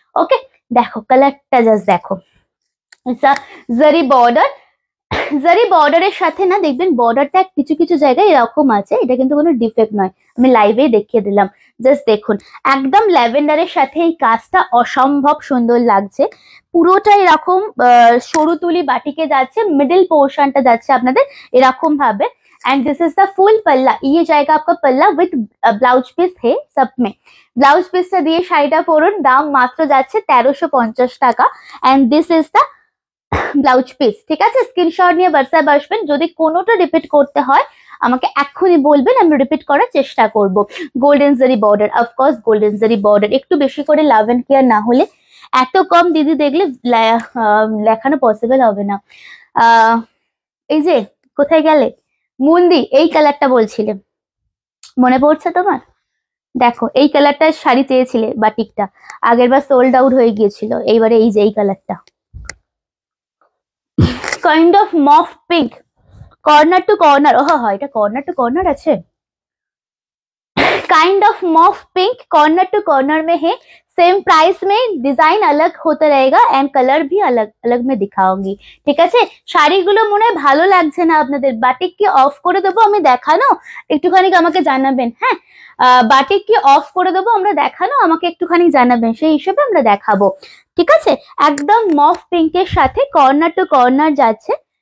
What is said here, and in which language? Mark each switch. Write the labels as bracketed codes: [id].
[bn] ওকে দেখো কালারটা জাস্ট দেখো, জারি বর্ডার, জারি বর্ডারের সাথে না দেখবেন বর্ডারটা কিছু কিছু জায়গায় এরকম আছে, এটা কিন্তু কোনো ডিফেক্ট নয়, আমি লাইভে দেখিয়ে দিলাম। জাস্ট দেখুন একদম ল্যাভেন্ডারের সাথে এই কাজটা অসম্ভব সুন্দর লাগছে। পুরোটা এরকম সরু তুলি বাটিকে যাচ্ছে, मिडिल पोर्शनটা যাচ্ছে আপনাদের এরকম ভাবে। [en] and this is the full पल्ला, [hi] ये जाएगा आपका पल्ला विथ ब्लाउज पीस है सब में। [bn] ब्लाउज पीसটা দিয়ে শাড়িটা পরুন, দাম মাত্র যাচ্ছে 1350 টাকা। [en] and this is the [bn] blouse piece, ঠিক আছে। স্ক্রিনশট নিয়ে হোয়াটসঅ্যাপ আসবেন, যদি কোনোটা রিপিট করতে হয় আমাকে এক্ষুনি বলবেন, আমি রিপিট করার চেষ্টা করব। গোল্ডেন জারি বর্ডার, অফকোর্স গোল্ডেন জারি বর্ডার, একটু বেশি করে লাভ এন্ড কেয়ার না হলে এত কম দিদি দেখলে লেখানো পসিবল হবে না। এই যে কোথায় গেলে মুন্দি, এই কালারটা বলছিলে মনে পড়ছে তোমার? দেখো এই কালারটার শাড়ি চেয়েছিলে বাটিকটা, আগের বার সোল্ড আউট হয়ে গিয়েছিল, এইবারে এই যে এই কালারটা [en] kind of mauve pink, [bn] corner to corner. ও হয় এটা কর্নার টু কর্নার আছে, [hi] kind of mauve pink corner to corner में है। सेम प्राइस में डिजाइन अलग होता रहेगा एंड कलर भी अलग अलग में दिखाऊंगी, [bn] ঠিক আছে। শাড়িগুলো মনে হয় ভালো লাগছে না আপনাদের, বাটিক কি অফ করে দেবো আমি দেখানো? একটুখানি আমাকে জানাবেন, হ্যাঁ বাটিক কি অফ করে দেবো আমরা দেখানো, আমাকে একটুখানি জানাবেন, সেই হিসেবে আমরা দেখাবো, ঠিক আছে। একদম মফ পিঙ্কের সাথে কর্নার টু কর্নার যাচ্ছে।